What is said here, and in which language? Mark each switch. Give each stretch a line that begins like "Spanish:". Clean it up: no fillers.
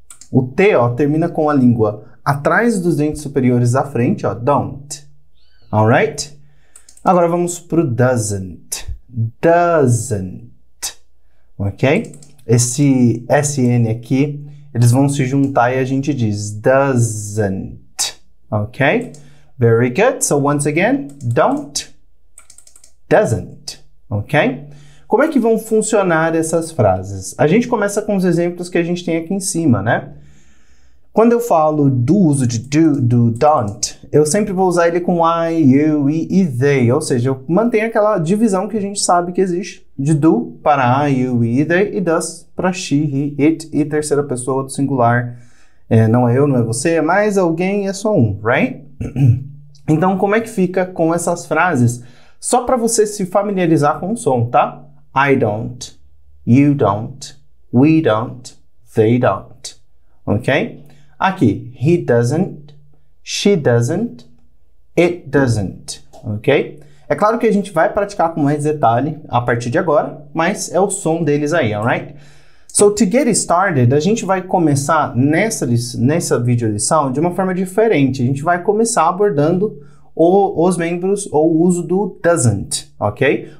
Portuguese: O T, ó, termina com a língua atrás dos dentes superiores à frente, ó, don't. Alright? Agora vamos para o doesn't. Doesn't. Ok? Esse SN aqui, eles vão se juntar e a gente diz doesn't.
English: Ok? Very good. So once again, don't, doesn't. Ok?
Portuguese: Como é que vão funcionar essas frases? A gente começa com os exemplos que a gente tem aqui em cima, né? Quando eu falo do uso de do don't, eu sempre vou usar ele com I, you, e they, ou seja, eu mantenho aquela divisão que a gente sabe que existe de do para I, you, e they, e does para she, he, it, e terceira pessoa do singular. Não é eu, não é você, é mais alguém, é só um, right? Então, como é que fica com essas frases? Só para você se familiarizar com o som, tá?
English: I don't, you don't, we don't, they don't, ok? Aqui, he doesn't, she doesn't, it doesn't, ok?
Portuguese: É claro que a gente vai praticar com mais detalhe a partir de agora, mas é o som deles aí, alright?
English: So, to get started,
Portuguese: a gente vai começar nessa videolição de uma forma diferente. A gente vai começar abordando os membros ou o uso do doesn't, ok?